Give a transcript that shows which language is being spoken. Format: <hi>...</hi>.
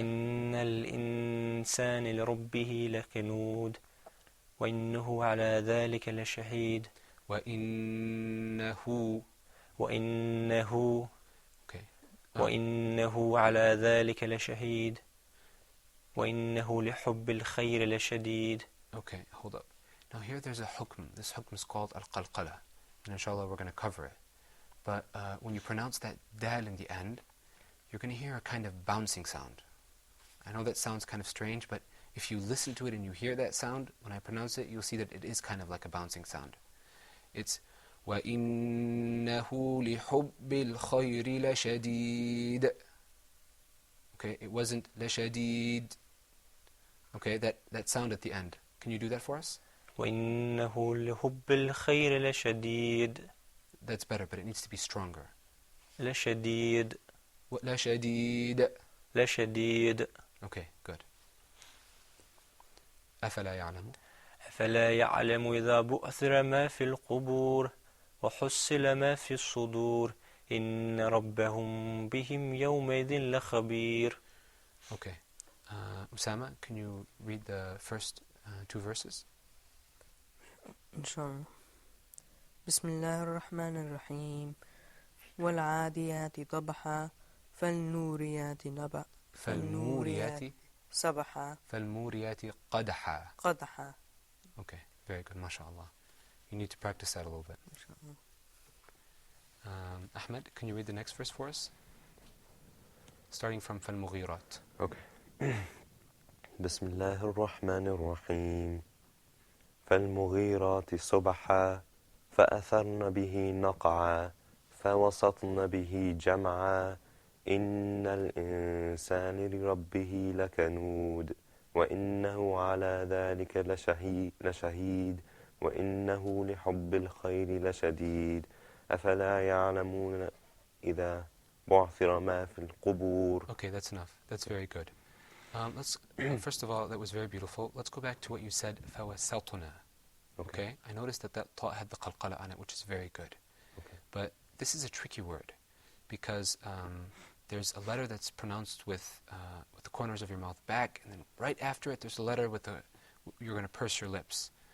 <ar>إن الإنسان لربه لكنود وإنه على ذلك لشهيد. وإنه. وإنه.</ar> <en>Okay.</en> <ar>وإنه على ذلك لشهيد وإنه لحب الخير لشديد.</ar> <en>Okay, hold up. Now here there's a hukm. This hukm is called al-qalqala. And inshallah we're going to cover it. But when you pronounce that dal in the end, you're going to hear a kind of bouncing sound. I know that sounds kind of strange, but if you listen to it and you hear that sound, when I pronounce it, you'll see that it is kind of like a bouncing sound.</en> <ar>It's وَإِنَّهُ لِحُبِّ الْخَيْرِ لَشَدِيدٌ.</ar> <en>Okay, it wasn't لَشَدِيد. Okay, that sound at the end. Can you do that for us?</en> <ar>وإنه لحب الخير لشديد.</ar> <en>That's better, but it needs to be stronger.</en> <ar>لشديد. لشديد. لشديد.</ar> <en>Okay, good.</en> <ar>أفلا يعلم. أفلا يعلم إذا بؤثر ما في القبور وحصل ما في الصدور إن ربهم بهم يومئذ لخبير.</ar> <en>Okay. Osama, can you read the first two verses?</en> <ar>إن بسم الله الرحمن الرحيم والعاديات ضبحا فالنوريات نبأ فالموريات صبحا فالموريات قدحا. قدحا.</ar> <en>Okay, very good, mashallah. You need to practice that a little bit. Ahmed, can you read the next verse for us? Starting from فالمغيرات. Okay.</en> <ar>بسم الله الرحمن الرحيم فالمغيرات صبحا فأثرن به نقعا فوسطن به جمعا إن الإنسان لربه لكنود وإنه على ذلك لشهيد وإنه لحب الخير لشديد أفلا يعلمون إذا بعثر ما في القبور.</ar> <en>Okay, that's enough. That's very good. Let's first of all, that was very beautiful. Let's go back to what you said, فَوَسَّطْنَا. Okay? I noticed that ta had the qalqala on it, which is very good. Okay. But this is a tricky word because there's a letter that's pronounced with the corners of your mouth back, and then right after it there's a letter with you're going to purse your lips.</en>